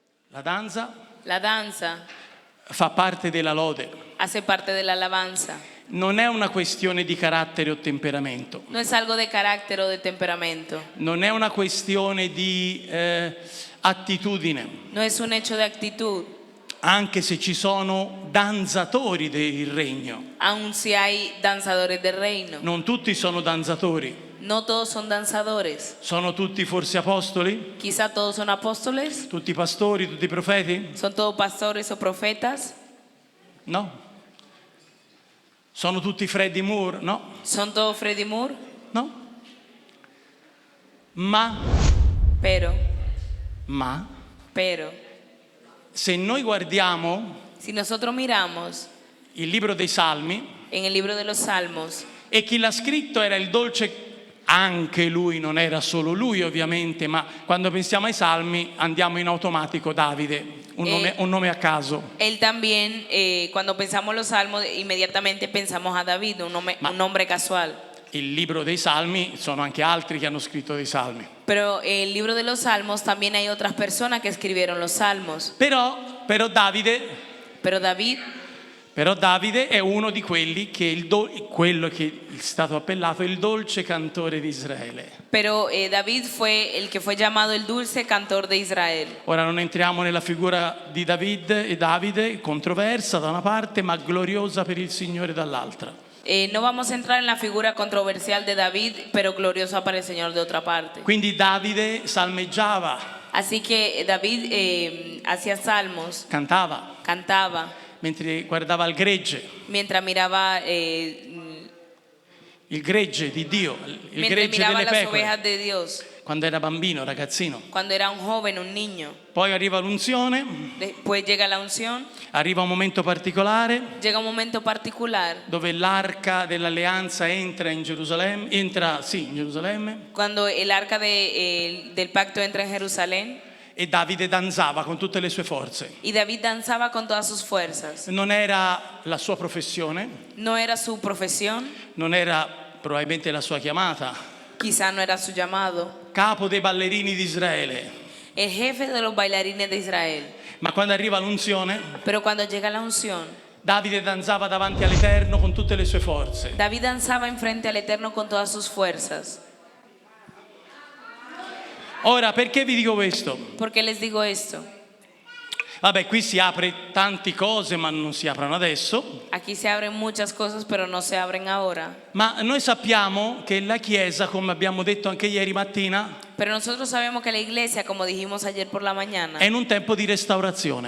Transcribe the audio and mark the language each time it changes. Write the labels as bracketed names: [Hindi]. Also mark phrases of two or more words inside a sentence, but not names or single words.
[Italian] La danza [Spanish] La danza [Italian] fa parte della lode. [Spanish] hace parte de la alabanza. [Italian] Non è una questione di carattere o temperamento. [Spanish] No es algo de carácter o de temperamento. [Italian] Non è una questione di attitudine. [Spanish] No es un hecho de actitud. [Italian] Anche se ci sono danzatori del regno. [Spanish] Aun si hay danzadores del reino. [Italian] Non tutti sono danzatori. [Spanish] No todos son danzadores. [Italian] Sono tutti forse apostoli? [Spanish] Quizá todos son apóstoles. [Italian] Tutti pastori, tutti profeti? [Spanish] Son todos pastores o profetas. No. [Italian] Sono tutti Freddie Moore? No. [Spanish] Son todos Freddie Moore. [Italian] No. Ma [Spanish] Pero, [Italian] se noi guardiamo [Spanish] si nosotros miramos [Italian] il libro dei Salmi, [Spanish] en el libro de los Salmos, [Italian] e chi l'ha scritto era il dolce, anche lui, non era solo lui ovviamente, ma quando pensiamo ai Salmi andiamo in automatico Davide, un nome a caso. [Spanish] él también, cuando pensamos los Salmos, inmediatamente pensamos a David, un nombre casual. [Italian] Il libro dei Salmi, sono anche altri che hanno scritto dei Salmi. [Spanish] Pero el libro de los Salmos también hay otras personas que escribieron los Salmos. [Italian] Però [Spanish] Pero David [Italian] è uno di quelli che quello che è stato appellato il dolce cantore di Israele. [Spanish] Pero David fue el que fue llamado el dulce cantor de Israel. [Italian] Ora non entriamo nella figura di Davide, controversa da una parte, ma gloriosa per il Signore dall'altra. [Spanish] No vamos a entrar en la figura controversial de David, pero gloriosa para el Señor de otra parte. [Italian] Quindi Davide salmeggiava, [Spanish] Así que David hacía salmos, cantaba, [Italian] mentre guardava il gregge, [Spanish] mientras miraba, [Italian] il gregge di Dio, il [Spanish] mientras [Italian] gregge [Spanish] miraba [Italian] delle [Spanish] las [Italian] pecore, [Spanish] ovejas de Dios, [Italian] quando era bambino, ragazzino. [Spanish] cuando era un joven, un niño. [Italian] Poi arriva l'unzione, [Spanish] Después llega la unción, [Italian] arriva un momento particolare [Spanish] llega un momento particular [Italian] dove l'arca dell'alleanza entra in Gerusalemme, in Gerusalemme, [Spanish] cuando el arca del pacto entra en Jerusalén [Italian] e Davide danzava con tutte le sue forze. [Spanish] y David danzaba con todas sus fuerzas. [Italian] Non era la sua professione, [Spanish] No era su profesión, [Italian] non era probabilmente la sua chiamata. [Spanish] quizá no era su llamado. [Italian] Capo dei ballerini di Israele. [Spanish] El jefe de los bailarines de Israel. [Italian] Ma quando arriva l'unzione, [Spanish] Pero cuando llega la unción, [Italian] Davide danzava davanti all'Eterno con tutte le sue forze. [Spanish] David danzaba enfrente al Eterno con todas sus fuerzas. [Italian] Ora, perché vi dico questo? [Spanish] ¿Por qué les digo esto? [Italian] Vabbè, qui si apre tante cose, ma non si aprono adesso. [Spanish] Aquí se abren muchas cosas, pero no se abren ahora. [Italian] Ma noi sappiamo che la Chiesa, come abbiamo detto anche ieri mattina, [Spanish] Pero nosotros sabemos que la iglesia, como dijimos ayer por la mañana, [Italian] è in un tempo di restaurazione.